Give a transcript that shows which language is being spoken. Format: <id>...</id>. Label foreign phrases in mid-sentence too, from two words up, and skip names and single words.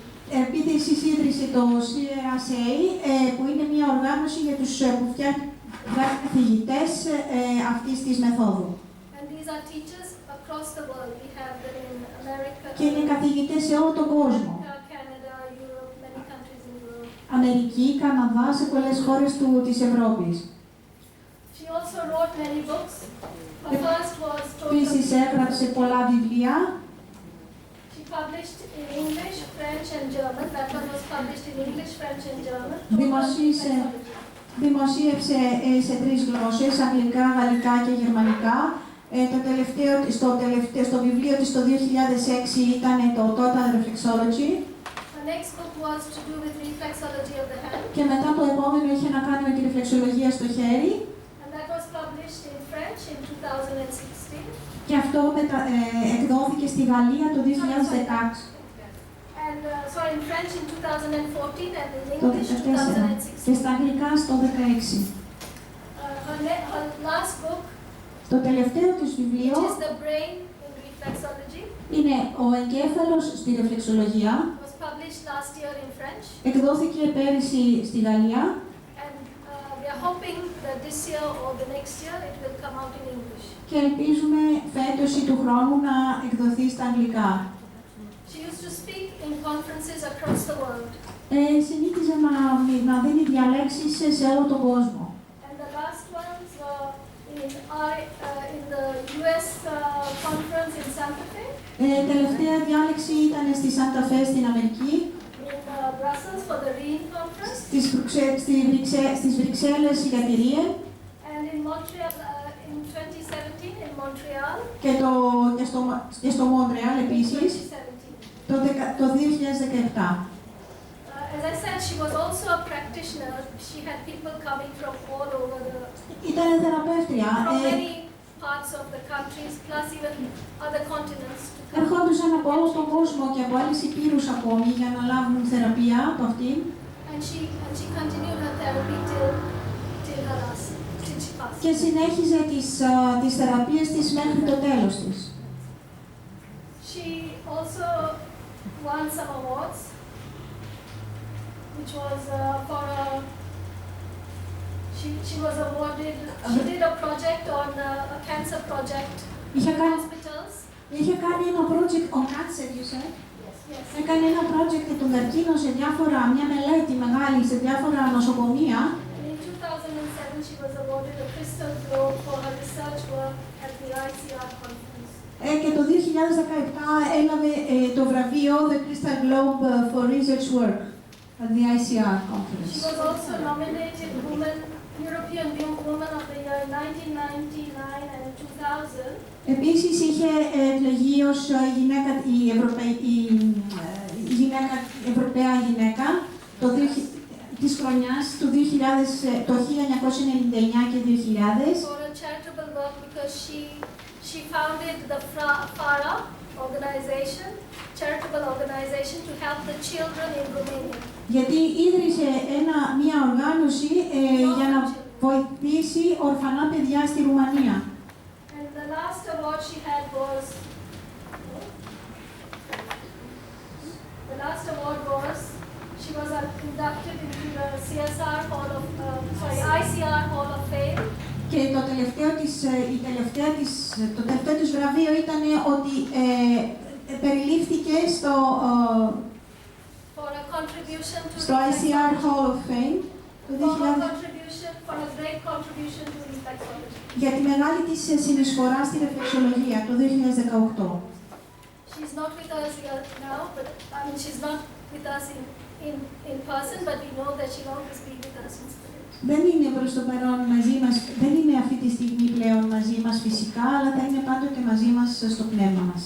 <el>Επίσης ίδρυσε το CRSA, που είναι μια οργάνωση για τους που φτιάχνουν καθηγητές αυτής της μεθόδου.</el> <en>And these are teachers across the world. We have them in America,</en> <el>Και είναι καθηγητές σε όλο τον κόσμο.</el> <en>Canada, Europe, many countries in Europe.</en> <el>Αμερική, Καναδά, σε πολλές χώρες της Ευρώπης.</el> <en>She also wrote many books. Her first was</en> <el>Επίσης έγραψε πολλά βιβλία.</el> <en>She published in English, French and German. That one was published in English, French and German.</en> <el>Δημοσίευσε σε 3 γλώσσες, αγγλικά, γαλλικά και γερμανικά. Στο βιβλίο της το 2006 ήταν το Total Reflexology.</el> <en>Her next book was to do with reflexology of the hand.</en> <el>Και μετά το επόμενο είχε να κάνει με τη ρεφλεξολογία στο χέρι.</el> <en>And that was published in French in 2016.</en> <el>Και αυτό εκδόθηκε στη Γαλλία το 2016.</el> <en>And sorry, in French in 2014 and in</en> <el>Το</el> <en>English</en> <el>2014 και 2016. στα αγγλικά στο 2016.</el> <en>Her last book,</en> <el>Το τελευταίο της βιβλίο</el> <en>which is The Brain in Reflexology,</en> <el>είναι «Ο εγκέφαλος στη ρεφλεξολογία».</el> <en>was published last year in French.</en> <el>Εκδόθηκε πέρυσι στη Γαλλία.</el> <en>And are hoping that this year or the next year it will come out in English.</en> <el>Και ελπίζουμε φέτος ή του χρόνου να εκδοθεί στα αγγλικά.</el> <en>She used to speak in conferences across the world.</en> <el>Συνήθιζε να δίνει διαλέξεις σε όλο τον κόσμο.</el> <en>And the last ones were in the US conference in Santa Fe.</en> <el>Τελευταία διάλεξη ήταν στη Σάντα Φε στην Αμερική.</el> <en>In Brussels for the REEN conference.</en> <el>Στις Βρυξέλλες για τη ΡΙΕΝ.</el> <en>And in Montreal in 2017 in Montreal.</en> <el>Και στο Μόντρεαλ επίσης. 2017. Το 2017.</el> <en>As I said, she was also a practitioner. She had people coming from all over</en> <el>Ήταν θεραπεύτρια.</el> <en>from many parts of the countries, plus even other continents.</en> <el>Ερχόντουσαν από όλο τον κόσμο και από άλλες υπήρους ακόμη για να λάβουν θεραπεία από αυτήν.</el> <en>And she continued her therapy till her last, till she passed.</en> <el>Και συνέχιζε τις θεραπείες της μέχρι το τέλος της.</el> <en>She also won some awards, which was for a. She was awarded. She did a project on a cancer project in hospitals.</en> <el>Είχε κάνει ένα project</el> <en>on cancer, you said? Yes.</en> <el>Έκανε ένα project για τον καρκίνο σε μια μελέτη μεγάλη σε διάφορα νοσοκομεία.</el> <en>And in 2007, she was awarded a Crystal Globe for her research work at the ICR conference.</en> <el>Και το 2017 έλαβε το βραβείο</el> <en>The Crystal Globe for Research Work at the ICR conference. She was also nominated European Woman of the Year in 1999 and 2000.</en> <el>Επίσης είχε εκλεγεί ως Ευρωπαία γυναίκα της χρονιάς το 1999 και 2000.</el> <en>For a charitable work because she founded the FARA organization, charitable organization to help the children in Romania.</en> <el>Γιατί ίδρυσε μια οργάνωση για να βοηθήσει ορφανά παιδιά στη Ρουμανία.</el> <en>And the last award she had was she was inducted into the ICR Hall of Fame.</en> <el>Και το τελευταίο της βραβείο ήταν ότι περιλήφθηκε στο ICR Hall of Fame το 2000, για τη μεγάλη της συνεισφορά στη ρεφλεξολογία το 2018.</el> <en>She's not with us here now, but she's not with us in person, but we know that she'll always be with us in spirit.</en> <el>Δεν είναι προς το παρόν μαζί μας, δεν είναι αυτή τη στιγμή πλέον μαζί μας φυσικά, αλλά θα είναι πάντοτε μαζί μας στο πνεύμα μας.</el>